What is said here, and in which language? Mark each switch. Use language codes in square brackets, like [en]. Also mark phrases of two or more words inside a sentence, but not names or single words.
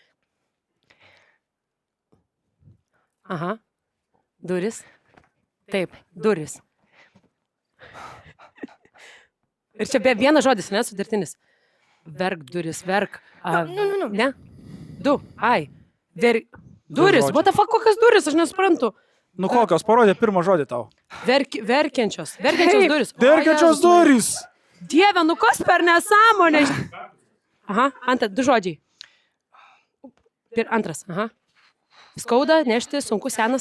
[lt] Aha. Duris. Taip, duris. Ir čia vienas žodis, ne, sudartinis. Verkduris, Ne? Du, ai. Duris, [en] what the fuck, [lt] kokios duris, aš nesuprantu. Nu kokios, parodė pirmą žodį tau. Verkiančios duris. Verkiančios durys. Dieve, nu kas per nesąmonę? Aha, du žodžiai. Antras, aha. Skauda, nešti, sunku, senas.